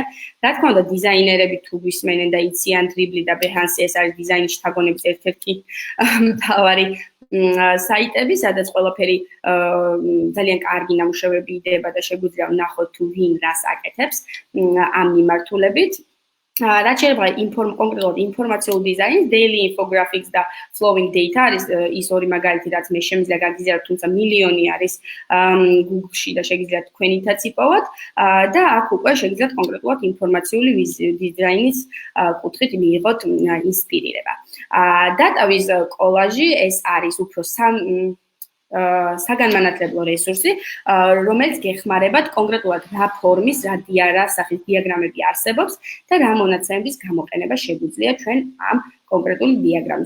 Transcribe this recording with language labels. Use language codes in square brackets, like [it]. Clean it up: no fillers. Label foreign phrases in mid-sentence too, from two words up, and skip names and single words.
[ka] რა თქმა უნდა, დიზაინერები თუ გვისმენენ და იციან Dribbble და Behance, ეს არის დიზაინის შთაგონების ერთ-ერთი მთავარი საიტები, სადაც ყველაფერი ძალიან კარგი ნამუშევრები იდება და შეგვიძლია ვნახოთ თუ ვინ რას აკეთებს ამ მიმართულებით. რაც შეიძლება კონკრეტულად ინფორმაციულ დიზაინს, [en] daily infographics [ka] და [en] flowing data [ka] არის ის ორი მაგალითი, რაც მე შემიძლია გაგიზიაროთ, თუმცა მილიონი არის Google-ში და შეგიძლიათ თქვენითაც იპოვოთ და აქ უკვე შეგიძლიათ კონკრეტულად ინფორმაციული დიზაინის კუთხით მიიღოთ ინსპირირება. დატავის კოლაჟი ეს არის უფრო საგანმანათლებლო რესურსი, რომელიც გეხმარებათ კონკრეტულად რა ფორმის, რა სახის დიაგრამები არსებობს და რა მონაცემების გამოყენება შეგვიძლია ჩვენ ამ კონკრეტული დიაგრამის.